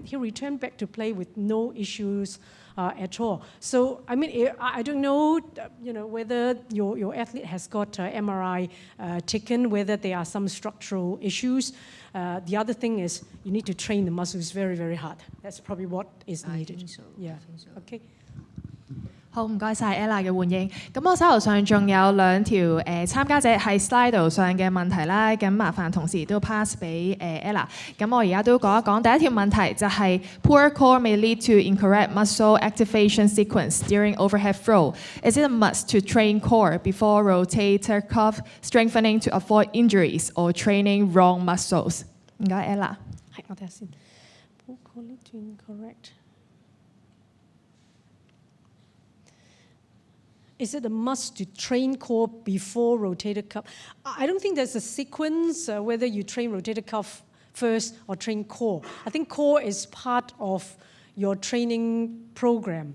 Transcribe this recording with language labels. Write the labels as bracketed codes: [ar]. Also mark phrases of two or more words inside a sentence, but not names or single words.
[en] He returned back to play with no issues at all. So I mean, I don't know, whether your athlete has got MRI taken, whether there are some structural issues. The other thing is you need to train the muscles very, very hard. That's probably what is needed. I think so. Yeah. I think so. Okay. [yue] 好，唔該晒 Ella 嘅回應。咁我手頭上仲有兩條參加者喺 slide 上嘅問題啦，咁麻煩同時都 pass 俾Ella。咁我而家都講一講第一條問題，就係 [en] Poor core may lead to incorrect muscle activation sequence during overhead throw. Is it a must to train core before rotator cuff strengthening to avoid injuries or training wrong muscles？ [yue] 唔該 Ella。係，我睇下先。 [en] Poor core lead to incorrect. Is it a must to train core before rotator cuff? I don't think there's a sequence whether you train rotator cuff first or train core. I think core is part of your training program.